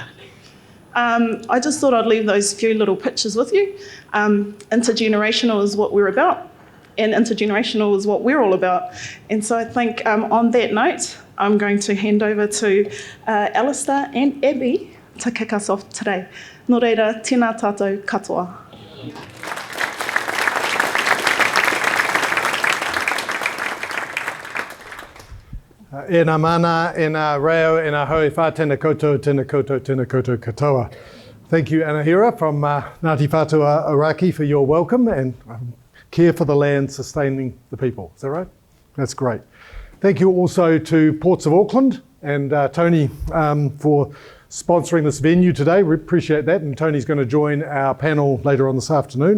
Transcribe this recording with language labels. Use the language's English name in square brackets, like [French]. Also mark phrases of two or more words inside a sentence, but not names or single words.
[English] I just thought I'd leave those few little pictures with you. Intergenerational is what we're about, and intergenerational is what we're all about. And so I think on that note, I'm going to hand over to Alistair and Abbie to kick us off today. [Māori] Nō reira, tēnā tātou katoa. E nā mana, e nā reo, e nā hoi whā, tēnā koutou, tēnā koutou, tēnā koutou katoa. [English] Thank you, Anahera, from Ngāti Whātua Ōrākei, for your welcome and care for the land, sustaining the people. Is that right? That's great. Thank you also to Ports of Auckland and Tony for sponsoring this venue today. We appreciate that, and Tony's going to join our panel later on this afternoon.